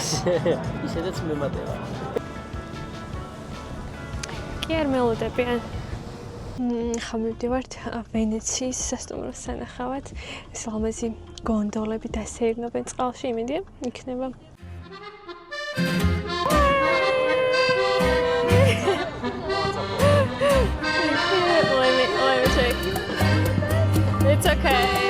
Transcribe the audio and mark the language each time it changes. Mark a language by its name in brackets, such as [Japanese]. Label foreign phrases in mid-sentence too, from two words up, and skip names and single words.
[Georgian] ისედაც მემატება. კი არ მელოდებიან. ხამივდივართ ვენეციის სასტუმროს სანახავად. ეს ლამაზი გონდოლები დასეირნობენ წყალში, იმედია იქნება. [English] Let me check. Okay.